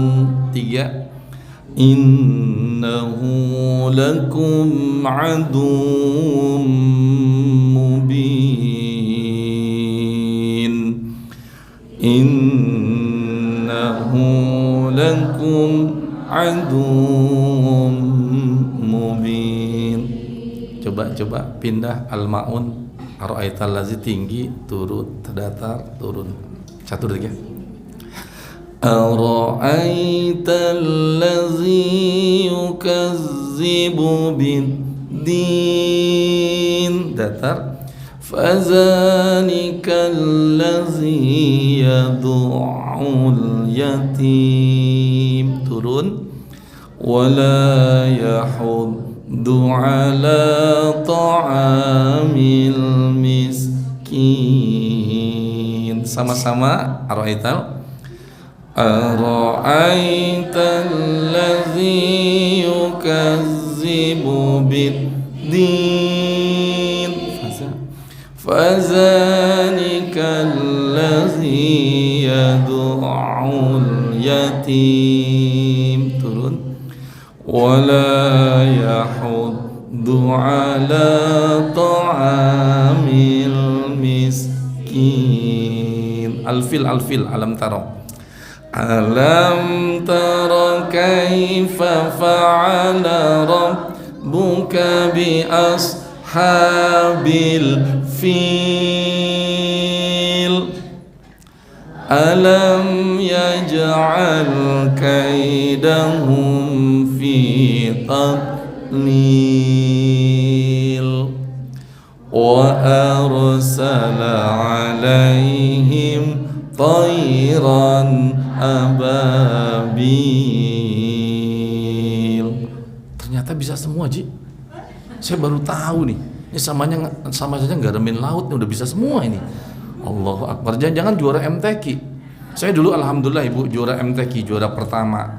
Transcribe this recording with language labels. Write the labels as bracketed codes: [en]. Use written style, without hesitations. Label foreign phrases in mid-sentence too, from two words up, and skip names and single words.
[ar] Tiga, إنه لكم عدو مبين. إنه لكم عدو مبين. [id] Coba pindah al-maun. [ar] أرأيت الذي [id] tinggi, turun, datar, turun. 1, 2, 3. [ar] أرأيت الذي يكذب بالدين, datar. فذلك الذي يدع اليتيم, turun. ولا يحض على طعام المسكين. [id] Sama-sama ara'aital. [ar] أرأيت الذي يكذب بالدين فذلك الذي يدع اليتيم. [id] Turun. [ar] ولا يحض على طعام المسكين. الفيل ألم تر. ألم تر كيف فعل ربك بأصحاب الفيل. ألم يجعل كيدهم في تضليل وأرسل عليهم طيرا أبابيل. [id] Ternyata bisa semua, Ji. Saya baru tahu nih. Ini sama saja garamin laut nih udah bisa semua ini. [ar] الله أكبر. [id] Jangan juara MTQ. Saya dulu alhamdulillah Ibu juara MTQ, juara pertama.